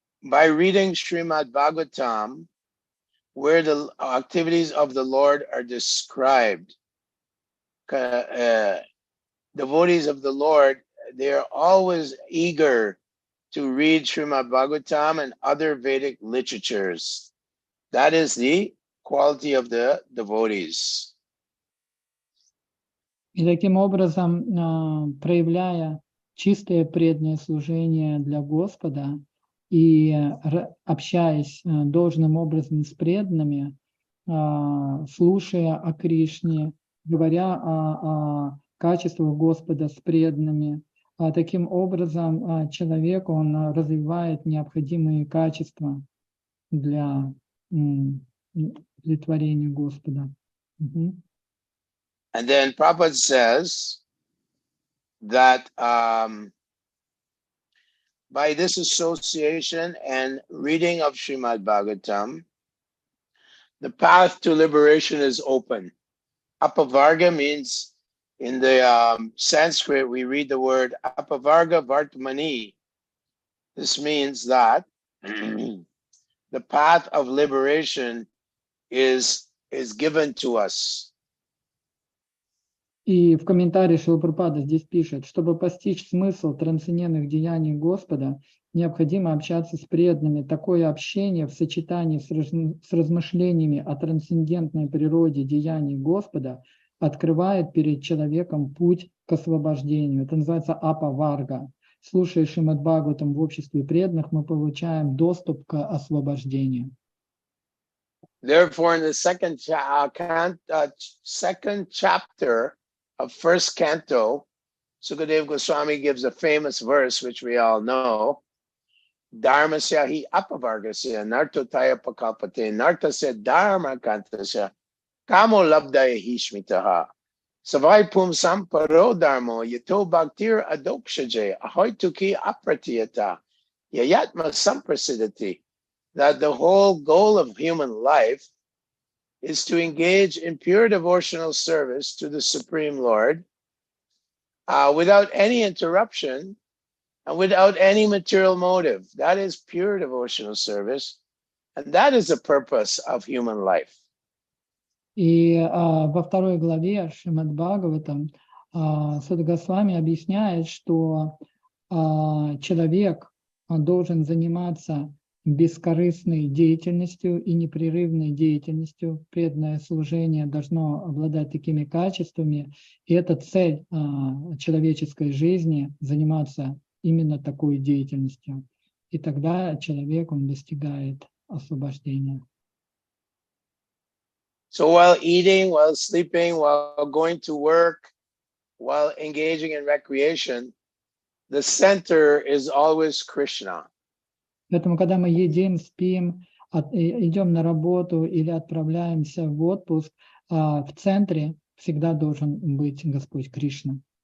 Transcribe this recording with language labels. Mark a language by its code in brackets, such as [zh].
[en] by reading Srimad Bhagavatam, where the activities of the Lord are described, devotees of the Lord, they are always eager to read Srimad Bhagavatam and other Vedic literatures. That is the quality of the devotees. [ru] И таким образом, проявляя чистое преданное служение для Господа и общаясь должным образом с преданными, слушая о Кришне, говоря о качествах Господа с преданными, таким образом человек, он развивает необходимые качества для удовлетворения Господа. [en] And then Prabhupada says that by this association and reading of Srimad Bhagavatam, the path to liberation is open. Apavarga means, in the Sanskrit, we read the word Apavarga Vartmani. This means that the path of liberation is given to us. [ru] И в комментарии Шрила Прабхупада здесь пишет, чтобы постичь смысл трансцендентных деяний Господа, необходимо общаться с преданными. Такое общение в сочетании с размышлениями о трансцендентной природе деяний Господа открывает перед человеком путь к освобождению. Это называется апаварга. Слушая Шримад Бхагаватам в обществе преданных, мы получаем доступ к освобождению. [en] Therefore, in the second chapter of first canto, Sukadeva Goswami gives a famous verse which we all know. [sa] Dharmasya hi apavargasya nartotaya pakalpate nartasya dharma kantasya kamo labdaya hi shmitaha savai pum samparo dharmo yato bhaktir adokshaje ahoy tuki apratiyata yayatma samprasidati. [en] That the whole goal of human life is to engage in pure devotional service to the Supreme Lord without any interruption and without any material motive. That is pure devotional service, and that is the purpose of human life. [ru] И во второй главе Шримад Бхагаватам Суда Госвами объясняет, что человек должен заниматься бескорыстной деятельностью и непрерывной деятельностью. Преданное служение должно обладать такими качествами. И это цель человеческой жизни — заниматься именно такой деятельностью. И тогда человек, он достигает освобождения. [en] So while eating, while sleeping, while going to work, while engaging in recreation, the center is always Krishna. [ru] Поэтому, когда мы едим, спим, идем на работу или отправляемся в отпуск, в центре всегда должен быть Господь Кришна.